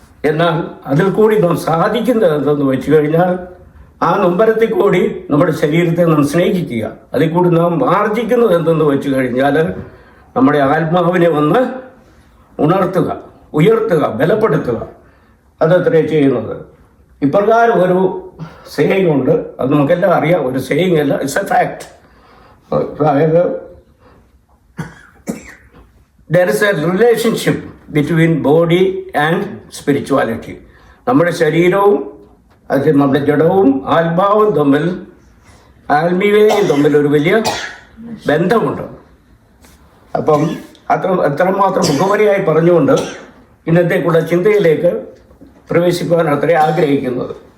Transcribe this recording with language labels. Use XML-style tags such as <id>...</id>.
<ml>എന്നാൽ അതിൽ കൂടി നാം സാധിക്കുന്നത് എന്തെന്ന് വെച്ച് കഴിഞ്ഞാൽ, ആ നൊമ്പരത്തിൽ കൂടി നമ്മുടെ ശരീരത്തെ നാം സ്നേഹിക്കുക. അതിൽ കൂടി നാം ആർജിക്കുന്നത് എന്തെന്ന് വെച്ച് കഴിഞ്ഞാൽ, നമ്മുടെ ആത്മാവിനെ ഒന്ന് ഉണർത്തുക, ഉയർത്തുക, ബലപ്പെടുത്തുക. അതത്രേ ചെയ്യുന്നത്. ഇപ്രകാരം ഒരു സേയിങ് ഉണ്ട്, അത് നമുക്കെല്ലാം അറിയാം. ഒരു സേയിങ് അല്ല,</ml> <en>It's a fact. അതായത് there is a relationship between body and spirituality.</en> <ml>നമ്മുടെ ശരീരവും അത് നമ്മുടെ ജഡവും ആത്മാവും തമ്മിൽ, ആത്മീയതയും തമ്മിൽ ഒരു വലിയ ബന്ധമുണ്ട്. അപ്പം എത്രമാത്രം മുഖവരിയായി പറഞ്ഞുകൊണ്ട് ഇന്നത്തേക്കുള്ള ചിന്തയിലേക്ക് പ്രവേശിക്കുവാൻ അത്രേ ആഗ്രഹിക്കുന്നത്.</ml>